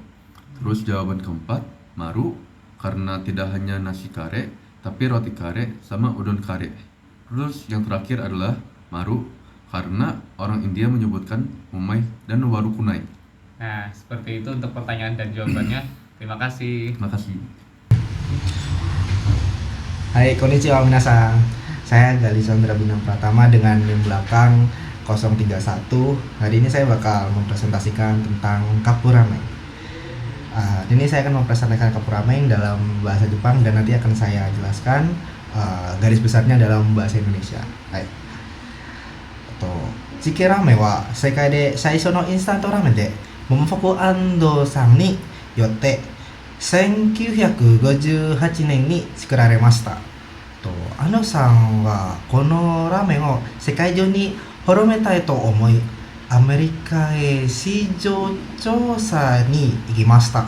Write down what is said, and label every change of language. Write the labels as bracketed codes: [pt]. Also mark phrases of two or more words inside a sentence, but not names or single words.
[id] Terus jawaban keempat Maru, karena tidak hanya nasi kare tapi roti kare sama udon kare. Terus yang terakhir adalah Maru, karena orang India menyebutkan umai dan waru kunai. Nah, seperti itu untuk pertanyaan dan jawabannya. Terima kasih. Terima kasih. Hai, [ja] こんにちは皆さん. [id] Saya Gali Sondra Bintang Pratama dengan NIM belakang 031. Hari ini saya bakal mempresentasikan tentang Kapuramen. Ini saya akan mempresentasikan Kapuramen dalam bahasa Jepang dan nanti akan saya jelaskan garis besarnya dalam bahasa Indonesia. [ja] はい。チキラーメンは世界で最初のインスタントラーメンで Momofuku Ando さんによって1958年に作られました。安野さんはこのラーメンを世界中に広めたいと思い、アメリカへ市場調査に行きました。